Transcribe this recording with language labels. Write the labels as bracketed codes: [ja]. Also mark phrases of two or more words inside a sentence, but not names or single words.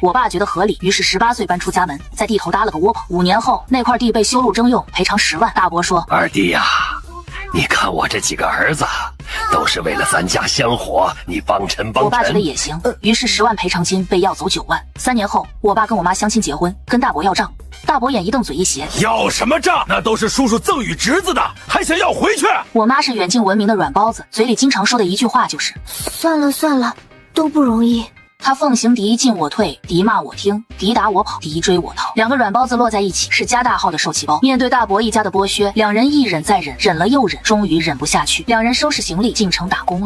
[zh] 我爸覺得合理，於是18歲搬出家门，在地頭搭了個窩棚。5年後，那塊地被修路征用，賠償10萬。大伯說：“ 二弟呀，你看我這幾個兒子，都是為了咱家香火，你帮襯帮衬。” 我爸覺得也行，於是10萬賠償金被要走9萬。3年後，我爸跟我媽相親結婚，跟大伯要賬。大伯眼一瞪嘴一斜：“ 要什麼賬？那都是叔叔赠与侄子的，還想要回去？” 我媽是远近聞名的軟包子，嘴裡經常說的一句話就是：“ 算了算了，都不容易。” 他奉行敌进我退，敌罵我聽，敌打我跑，敌追我逃。2個軟包子落在一起，是家大號的受氣包。面對大伯一家的剝削，2人一忍再忍，忍了又忍，終於忍不下去，2人收拾行李進城打工了。